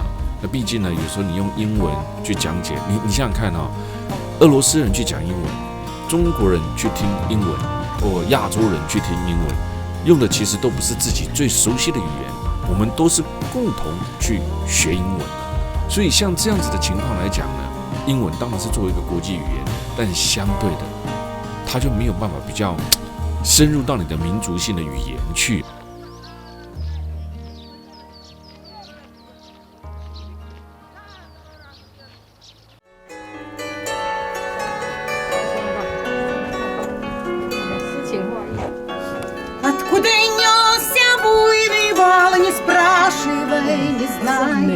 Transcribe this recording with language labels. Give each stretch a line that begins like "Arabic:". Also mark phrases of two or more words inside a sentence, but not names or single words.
Chinese: 那毕竟呢，有时候你用英文去讲解，你想想看俄罗斯人去讲英文，中国人去听英文，或亚洲人去听英文，用的其实都不是自己最熟悉的语言，我们都是共同去学英文的。所以像这样子的情况来讲呢，英文当然是作为一个国际语言，但相对的，它就没有办法比较深入到你的民族性的语言去。
Russian: Откуда несся буйный вал, не спрашивай, не знаю.